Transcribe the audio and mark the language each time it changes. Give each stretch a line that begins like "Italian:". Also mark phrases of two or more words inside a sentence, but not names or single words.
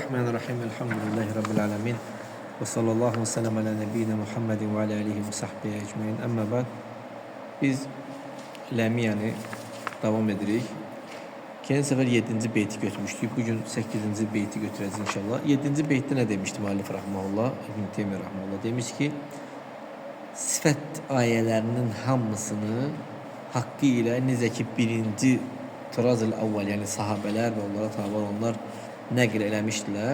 Arabic: بسم الله الرحمن الرحيم. الحمد لله رب العالمين. وصلى الله وسلم على نبينا محمد وعلى آله وصحبه أجمعين. أما بعد.
Azerbaijani: Biz Ləmiyanı davam edirik. Keçən səfər 7-ci beyti götürmüşdük. Bugün 8-ci beyti götürəcəyik inşallah. 7-ci beytdə nə demişdi müəllif rahmehullah? İbn Teymiyyə rahmehullah demiş ki, sifət ayələrinin hamısını haqqı ilə necə ki birinci Tıraz-ül Əvvəl, yəni sahabələr və onlara tabi olanlar nəql eləmişdilər.